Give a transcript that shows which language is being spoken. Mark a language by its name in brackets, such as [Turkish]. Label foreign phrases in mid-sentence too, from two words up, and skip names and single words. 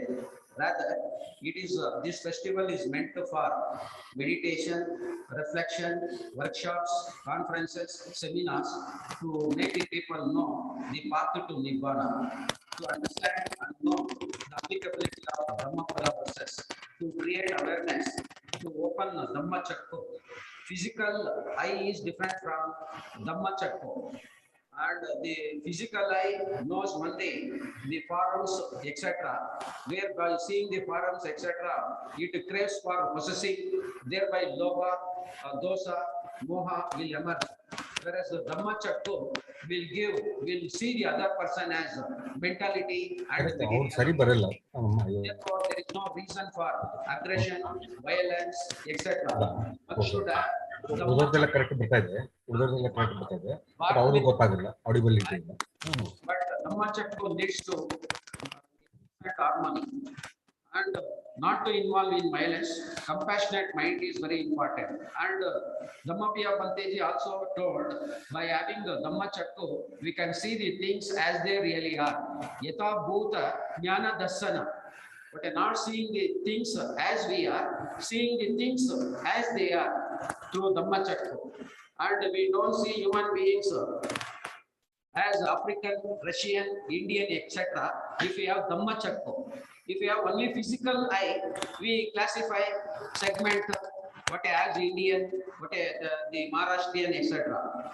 [English] Rather, it is this festival is meant for meditation, reflection, workshops, conferences, seminars to make the people know the path to Nibbana, to understand and know the applicability of Dhammapada process, to create awareness, to open [Pali] Dhamma Chakku. [English] Physical eye is different from [Pali] Dhamma Chakku. [English] And the physical eye knows only the forms, etc. Whereby seeing the forms, etc., it craves for possessing, thereby [Pali] lobha, dosa, moha [English] will emerge. Whereas the [Pali] Dhamma Chakku [English] will see the other person as mentality and material. Therefore, there is no reason for aggression, violence, etc. One should have [Kannada] ಉಳಿದೋರ್ದೆಲ್ಲ ಕರೆಕ್ಟ್ ಬರ್ತಾ ಇದೆ, ಬಟ್ ಅವ್ರಿಗೆ ಗೊತ್ತಾಗಲ್ಲ, ಆಡಿಬಿಲಿಟಿ ಇಲ್ಲ. [English] But [Pali] Dhamma Chakku [English] needs to harmony and not to involve in violence. Compassionate mind is very important. And Dhammapada Banteji also told, by having the [Pali] Dhamma Chakku, [English] we can see the things as they really are. [Pali] Yatha bhuta jnana dassana. [English] But not seeing the things as we are, seeing the things as they are through [Pali] Dhamma Chakku. [English] And we don't see human beings as African, Russian, Indian, etc. If we have Dhammachakko, if we have only physical eye, we classify segment what as Indian, what the Maharashtrian, etc.